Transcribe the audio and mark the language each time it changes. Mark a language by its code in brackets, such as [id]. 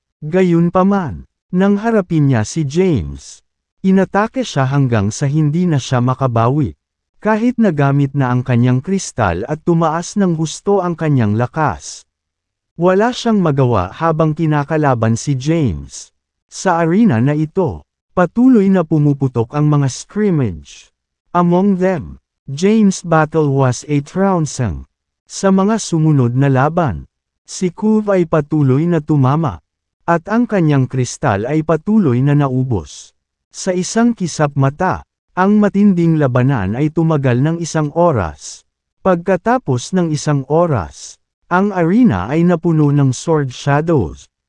[tl] Gayunpaman, nang harapin niya si James, inatake siya hanggang sa hindi na siya makabawi. Kahit nagamit na ang kanyang kristal at tumaas ng husto ang kanyang lakas, wala siyang magawa habang kinakalaban si James. Sa arena na ito, patuloy na pumuputok ang mga scrimmage. [en] Among them, James' battle was 8 rounds ang. [tl] Sa mga sumunod na laban, si Kuv ay patuloy na tumama, at ang kanyang kristal ay patuloy na naubos. Sa isang kisap mata, ang matinding labanan ay tumagal ng 1 oras. Pagkatapos ng 1 oras, ang arena ay napuno ng sword shadows.